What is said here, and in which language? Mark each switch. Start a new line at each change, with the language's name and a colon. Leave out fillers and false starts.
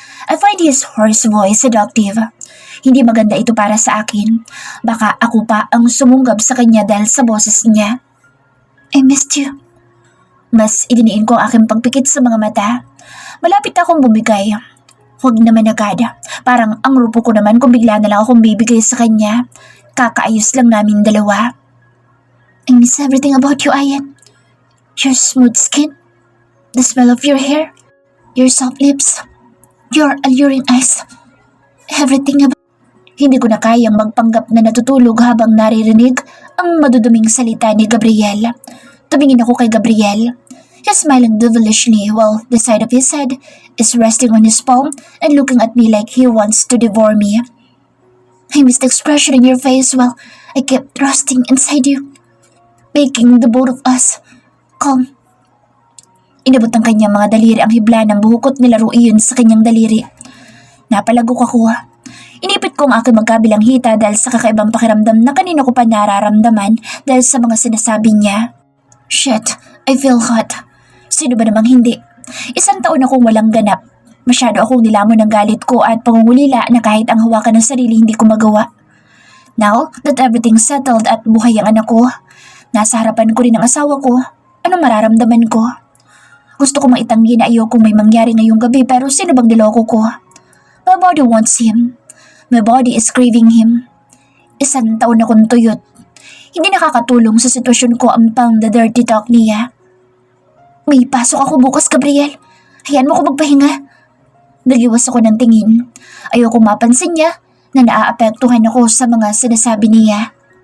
English: I find his hoarse voice seductive.
Filipino: Hindi maganda ito para sa akin. Baka ako pa ang sumunggab sa kanya dahil sa boses niya.
English: I missed you.
Filipino: Mas idiniin ko ang aking pagpikit sa mga mata. Malapit akong bumigay. Huwag naman agad. Parang ang rupo ko naman kung bigla na lang akong bibigay sa kanya. Kakaayos lang namin dalawa.
English: I miss everything about you, Ayan. Your smooth skin. The smell of your hair. Your soft lips. Your alluring eyes. Everything about...
Filipino: Hindi ko na kayang magpanggap na natutulog habang naririnig ang maduduming salita ni Gabriel. Tumingin ako kay Gabriel.
English: He's smiling devilishly while the side of his head is resting on his palm and looking at me like he wants to devour me. I missed the expression in your face while I kept thrusting inside you, making the both of us calm.
Filipino: Inabot ng kanyang mga daliri ang hibla ng buhukot nilaro iyon sa kanyang daliri. Napalagok ako. Inipit ko ang aking magkabilang hita dahil sa kakaibang pakiramdam na kanina ko pa nararamdaman dahil sa mga sinasabi niya.
English: Shit, I feel hot.
Filipino: Sino ba namang hindi? 1 taon akong walang ganap. Masyado akong nilamon ng galit ko at pangungulila na kahit ang hawakan ng sarili hindi ko magawa.
English: Now that everything's settled
Filipino: at buhay ang anak ko, nasa harapan ko rin ang asawa ko, anong mararamdaman ko? Gusto ko maitanggi na ayokong may mangyari ngayong gabi pero sino bang niloko ko?
English: My body wants him. My body is craving him.
Filipino: 1 taon akong tuyot. Hindi nakakatulong sa sitwasyon ko ang pang
English: the dirty talk
Filipino: niya. May pasok ako bukas, Gabriel. Hayaan mo ko magpahinga. Nagiwas ako ng tingin. Ayoko mapansin niya na naaapektuhan ako sa mga sinasabi niya.